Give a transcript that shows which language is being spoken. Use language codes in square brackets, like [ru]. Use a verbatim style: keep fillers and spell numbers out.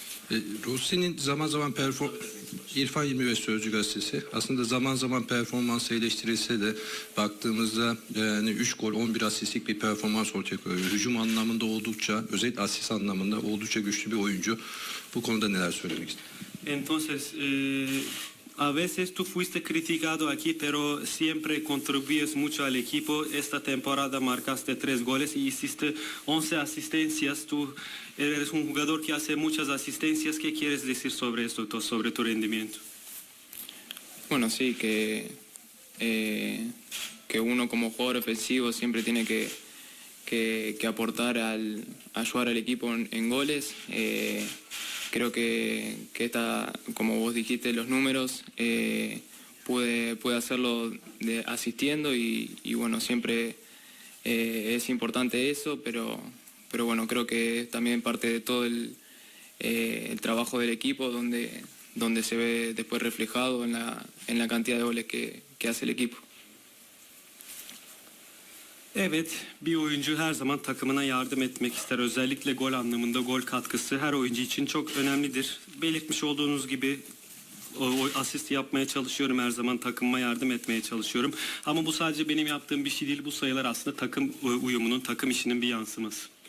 [tr] E, Rusya'nın zaman zaman perform İrfan yirmi beş Sözcü Gazetesi. Aslında zaman zaman performans eleştirilse de baktığımızda yani üç gol on bir asistlik bir performans ortaya koyuyor. Hücum anlamında oldukça, özellikle asist anlamında oldukça güçlü bir oyuncu. Bu konuda neler söylemek istiyorsunuz? [es] Entonces, eh, a veces tú fuiste criticado aquí, pero siempre contribuyes mucho al equipo. Esta temporada marcaste tres goles y hiciste once asistencias. Tú eres un jugador que hace muchas asistencias. ¿Qué quieres decir sobre esto, sobre tu rendimiento? Bueno, sí, que, eh, que uno como jugador ofensivo siempre tiene que, que, que aportar, al, ayudar al equipo en, en goles. Eh, Creo que, que esta, como vos dijiste, los números, eh, puede, puede hacerlo de, asistiendo y, y bueno, siempre eh, es importante eso, pero, pero bueno, creo que es también parte de todo el, eh, el trabajo del equipo donde, donde se ve después reflejado en la, en la cantidad de goles que, que hace el equipo. [tr] Evet, bir oyuncu her zaman takımına yardım etmek ister. Özellikle gol anlamında gol katkısı her oyuncu için çok önemlidir. Belirtmiş olduğunuz gibi o, o asist yapmaya çalışıyorum, her zaman takımıma yardım etmeye çalışıyorum. Ama bu sadece benim yaptığım bir şey değil. Bu sayılar aslında takım uyumunun, takım işinin bir yansıması.